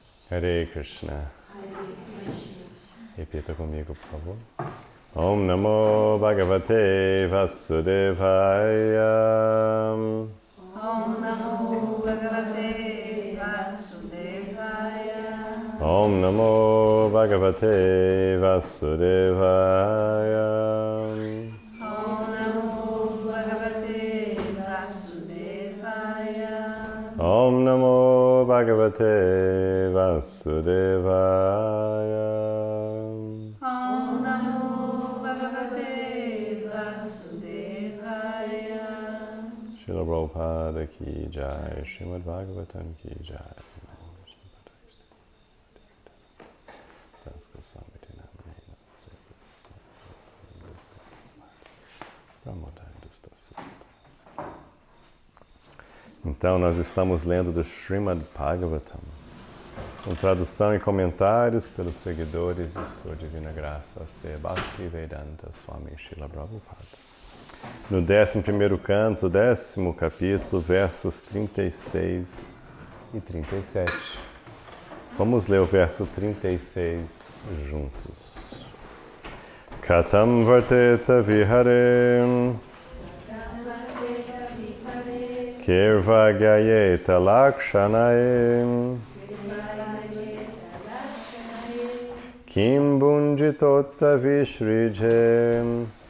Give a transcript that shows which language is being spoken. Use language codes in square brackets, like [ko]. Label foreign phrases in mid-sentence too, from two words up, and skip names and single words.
[sa] Hare Krishna. [pt] Repita comigo, por favor. [sa] Om Namo Bhagavate Vasudevaya. Om Namo Bhagavate Vasudevaya. Om Namo Bhagavate Vasudevaya. Om Namo Bhagavate Vasudevaya. Om Namo Bhagavate Vasudevaya. Om Namo Bhagavate Vasudevaya. [hi] Srila Prabhupada ki jai, Srimad Bhagavatam ki jai. [pt] Então, nós estamos lendo do Srimad Bhagavatam, com tradução e comentários pelos seguidores de Sua Divina Graça, C. Bhaktivedanta Swami Srila Prabhupada. No 11º canto, 10º capítulo, versos 36 e 37. Vamos ler o verso 36 juntos. [sa] Katam varteta viharem kirvagyayeta lakshanaim kim bunjitota vishrijem